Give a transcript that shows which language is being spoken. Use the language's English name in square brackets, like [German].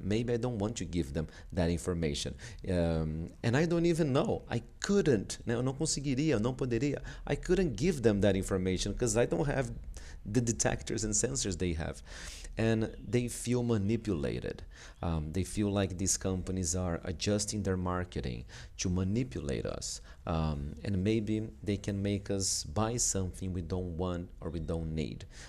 [English] Maybe I don't want to give them that information. And I don't even know. I couldn't, [Portuguese] né? Eu não conseguiria, eu não poderia. [English] I couldn't give them that information because I don't have the detectors and sensors they have. And they feel manipulated. They feel like these companies are adjusting their marketing to manipulate us. And maybe they can make us buy something we don't want or we don't need.